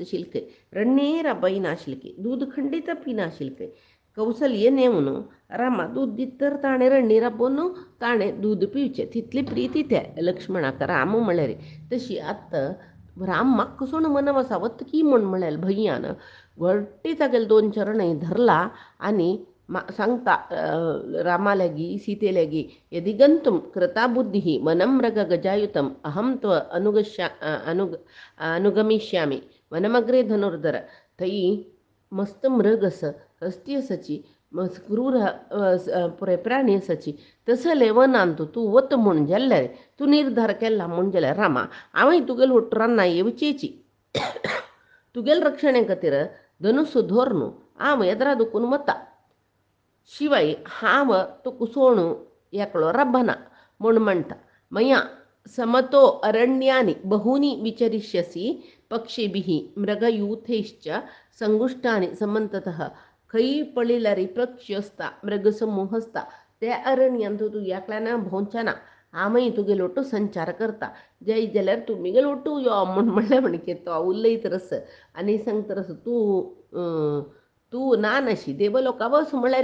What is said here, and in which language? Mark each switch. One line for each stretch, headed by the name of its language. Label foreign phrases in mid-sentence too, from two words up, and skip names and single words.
Konkani: शिलके रडनेर बैना शिलके दूद खंडीत पिना शिलके कौसल्येन येवन रामा दूद दीत तर ताणें रडणी राबोवन ताणें दूद पिवचें तितली प्रिती त्या लक्ष्मणाक राम म्हळ्यार तशी आतां राम म्हाका सोडून वनवासा वता की म्हूण म्हळ्यार भय्यान घट्टी तागेले दोन चरणय धरला आनी सांगता रामा लागी सीते लागी
Sanskrit: यदि गंतुम कृता बुद्धिः वनं मृग गजायुतम अहम त्व अनुगमिष्यामि वनमग्रे धनुर्धर
Konkani: थंय मस्त मृग आस हस्ती आसाची क्रूर पुरे प्राणी आसाची तसले वनान तूं वत म्हूण जाल्यार तूं निर्धार केला म्हूण जाल्यार रामा हांवें तुगेले हुट्टरान येवचेची तुगेले रक्षणे खातीर धनुस धोर न्हू हांव येद्रा दुखून वता शिवाय हांव तुका सोडून एकलो राबना म्हूण म्हणटा.
Sanskrit: मया समतो अरण्यानी बहूनी विचरिष्यसि पक्षिभिः मृगयूथैश्च संगुष्टानि समन्ततः
Konkani: खंय पळयल्यार पक्षी आसता मृगसमूह आसता त्या अरण्यान तूं एकल्यान भोंवचना हांवय तुगेलो वटू संचार करता जय जाल्यार तुमगेलो वटू यो म्हूण म्हणलें म्हणके तो उलयतरस आनी सांगतरस तूं ना नशी देवलोका वच म्हळ्यार